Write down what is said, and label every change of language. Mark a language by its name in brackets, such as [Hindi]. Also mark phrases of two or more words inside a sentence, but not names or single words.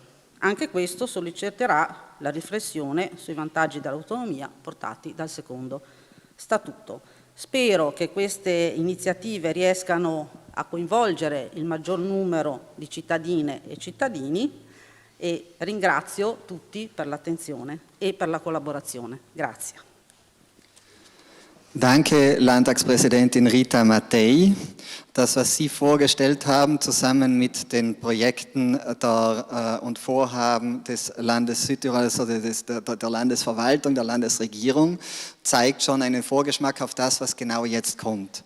[Italian] Anche questo solleciterà la riflessione sui vantaggi dell'autonomia portati dal secondo Statuto. Spero che queste iniziative riescano a coinvolgere il maggior numero di cittadine e cittadini e ringrazio tutti per l'attenzione e per la collaborazione. Grazie. [German] Danke, Landtagspräsidentin Rita Mattei. Das, was Sie vorgestellt haben, zusammen mit den Projekten und Vorhaben des Landes Südtirol, also der Landesverwaltung, der Landesregierung, zeigt schon einen Vorgeschmack auf das, was genau jetzt kommt.